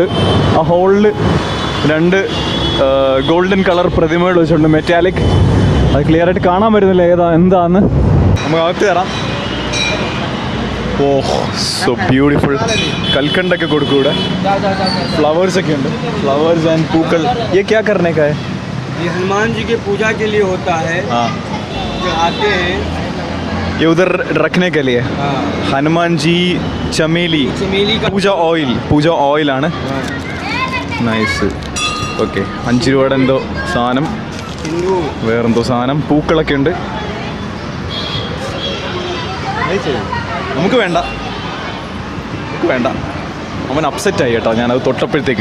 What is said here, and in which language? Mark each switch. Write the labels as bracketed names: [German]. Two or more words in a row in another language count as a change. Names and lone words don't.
[Malayalam] ആ ഹോളിൽ 2 [English] golden colour [Malayalam] പ്രതിമകൾ വെച്ചിട്ടുണ്ട്, മെറ്റാലിക്. അത് ക്ലിയർ ആയിട്ട് കാണാൻ പറ്റുന്നില്ല എന്താന്ന്. നമുക്ക് അകത്ത് കയറാം. ഓഹ്, [English] so beautiful. [Malayalam] കൽക്കണ്ടൊക്കെ കൊടുക്കും ഇവിടെ. ഫ്ലവേഴ്സൊക്കെ ഉണ്ട്, [English] flowers and [Malayalam] പൂക്കൾ. [Hindi] ये क्या करने का है? ये हनुमान जी के पूजा के लिए होता है। हाँ, जो आते हैं ये उधर रखने के लिए. हनुमान जी चमेली का [Malayalam] പൂജ ഓയിലാണ്. നൈസ്. ഓക്കെ, 5 രൂപയുടെ എന്തോ സാധനം, വേറെന്തോ സാധനം, പൂക്കളൊക്കെ ഉണ്ട്. നമുക്ക് വേണ്ട. അവൻ അപ്സെറ്റായി കേട്ടോ. ഞാനത് തൊട്ടപ്പോഴത്തേക്ക്.